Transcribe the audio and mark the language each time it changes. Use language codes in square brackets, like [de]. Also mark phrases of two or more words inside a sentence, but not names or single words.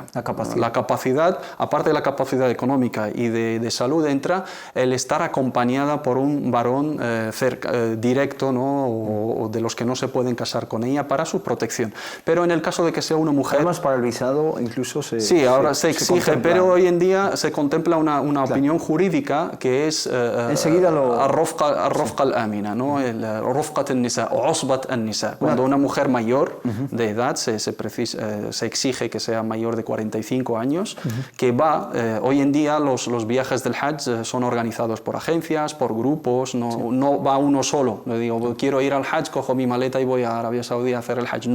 [es] La capacidad, aparte de la capacidad económica y de salud, entra el estar acompañada por un varón directo, ¿no? o de los que no se pueden casar con ella para su protección. Pero en el caso de que sea una mujer... Además, para el visado incluso Sí, ahora se exige, pero hoy en día se contempla una opinión jurídica que es enseguida [ar] الرفقة الآمنة, ¿no? رفقة النساء o عصبة النساء. [es] Cuando una mujer mayor de edad se exige que sea mayor de 45 años, que va, hoy en día los viajes del Hajj son organizados por agencias, por grupos, no va uno solo. Le digo, quiero ir al Hajj, cojo mi maleta y voy a Arabia Saudí a hacer el Hajj.